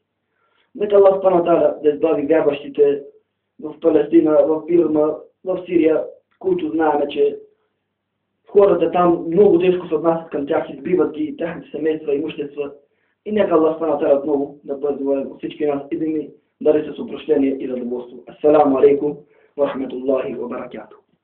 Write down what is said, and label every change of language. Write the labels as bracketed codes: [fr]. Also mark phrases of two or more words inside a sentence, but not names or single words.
[bg] Нека Аллах Субханаху ва Та'аля да избави вярващите в Палестина, в Бирма, в Сирия, които знаем, че хората там много тежко се отнасят към тях, избиват ги, тяхните семейства, имущества. И нека Аллах [ar] سبحانه وتعالى [bg] отново да бъде доволен от всички нас и да ни дари с опрощение и задоволство. [ar] السلام عليكم ورحمة الله وبركاته.